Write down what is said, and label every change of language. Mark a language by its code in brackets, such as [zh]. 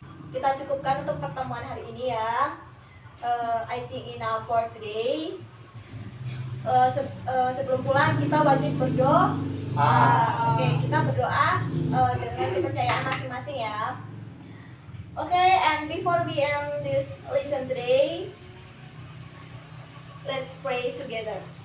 [id] Kita cukupkan untuk pertemuan hari ini ya. [en] I think enough for today. [id] Sebelum pulang kita wajib berdoa. Oke, kita berdoa dengan kepercayaan masing-masing ya. [en] Oke, and before we end this lesson today, let's pray together.